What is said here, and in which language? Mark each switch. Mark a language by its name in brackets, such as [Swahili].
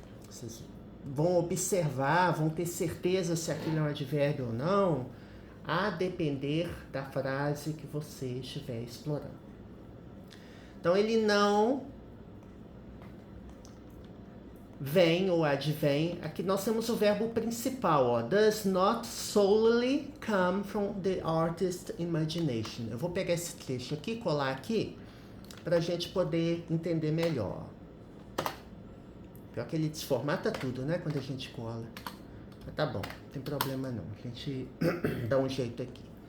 [Portuguese] Vocês vão observar, vão ter certeza se aquilo é um advérbio ou não, a depender da frase que você estiver explorando. Então, ele não vem ou advém. Aqui nós temos o verbo principal, ó. [English] Does not solely come from the artist's imagination. [Portuguese] Eu vou pegar esse trecho aqui, colar aqui, para a gente poder entender melhor. Pior que ele desformata tudo, né, quando a gente cola. Mas tá bom, não tem problema não. A gente dá um jeito aqui.